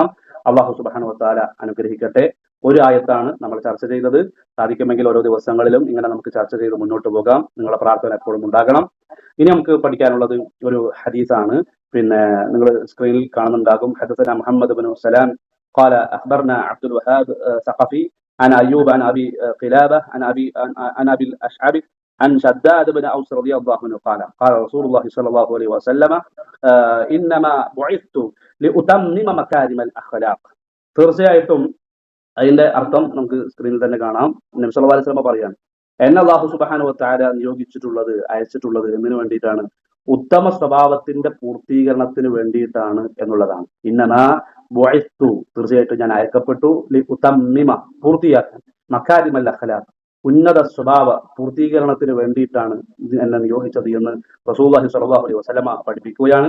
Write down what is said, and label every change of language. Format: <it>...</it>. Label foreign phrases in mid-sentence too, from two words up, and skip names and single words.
<ml>അള്ളാഹു</ml> <ar>سبحانه وتعالى</ar> <ml>അനുഗ്രഹിക്കട്ടെ. ഒരു ആയത്താണ് നമ്മൾ ചർച്ച ചെയ്തത്. സാധിക്കുമെങ്കിൽ ഓരോ ദിവസങ്ങളിലും ഇങ്ങനെ നമുക്ക് ചർച്ച ചെയ്ത് മുന്നോട്ട് പോകാം. നിങ്ങളുടെ പ്രാർത്ഥന എപ്പോഴും ഉണ്ടാകണം. ഇനി നമുക്ക് പഠിക്കാനുള്ളത് ഒരു ഹദീസാണ്. പിന്നെ നിങ്ങൾ സ്ക്രീനിൽ കാണുന്നുണ്ടാകും.</ml> <ar>حدثنا محمد بن سلام قال أخبرنا عبد الوهاب ثقفي عن أيوب عن أبي قلابة عن أبي الأشعري عن شداد بن أوس رضي الله عنه قال قال رسول الله صلى الله عليه وسلم إنما بعثت لأتمم مكارم الأخلاق.</ar> <ml>തീർച്ചയായിട്ടും അതിന്റെ അർത്ഥം നമുക്ക് സ്ക്രീനിൽ തന്നെ കാണാം. നബി</ml> <ar>صلى الله عليه وسلم</ar> <ml>പറയാണ്, എന്നെ അല്ലാഹു</ml> <ar>سبحانه وتعالى</ar> <ml>നിയോഗിച്ചിട്ടുള്ളത്, അയച്ചിട്ടുള്ളത് എന്തിനു വേണ്ടിയിട്ടാണ്? ഉത്തമ സ്വഭാവത്തിന്റെ പൂർത്തീകരണത്തിന് വേണ്ടിയിട്ടാണ് എന്നുള്ളതാണ്.</ml> <ar>إنما بعثت,</ar> <ml>തീർച്ചയായിട്ടും ഞാൻ അയക്കപ്പെട്ടു,</ml> <ar>لأتمم,</ar> <ml>പൂർത്തിയാക്കാൻ,</ml> <ar>مكارم الأخلاق,</ar> <ml>ഉന്നത സ്വഭാവ പൂർത്തീകരണത്തിന് വേണ്ടിയിട്ടാണ് എന്നെ നിയോഗിച്ചത് എന്ന്</ml> <ar>رسول الله صلى الله عليه وسلم</ar> <ml>പഠിപ്പിക്കുകയാണ്.</ml>